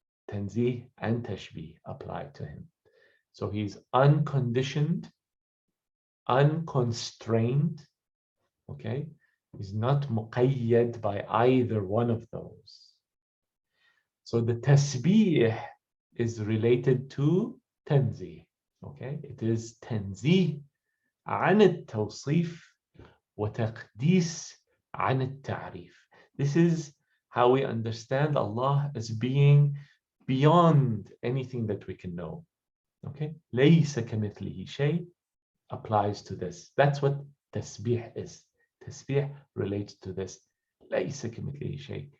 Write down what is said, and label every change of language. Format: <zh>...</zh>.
<en>Tanzih and tashbih apply to Him. So He's unconditioned, unconstrained, okay? He's not muqayyad by either one of those. So the tasbih is related to tanzih, okay? It is tanzih</en> <ar>عن التوصيف وتقديس عن التعريف.</ar> <en>This is how we understand Allah as being beyond anything that we can know, okay?</en> <ar>ليس كمثله شيء</ar> <en>applies to this. That's what tasbih is. Tasbih relates to this.</en> <ar>ليس كمثله شيء.</ar>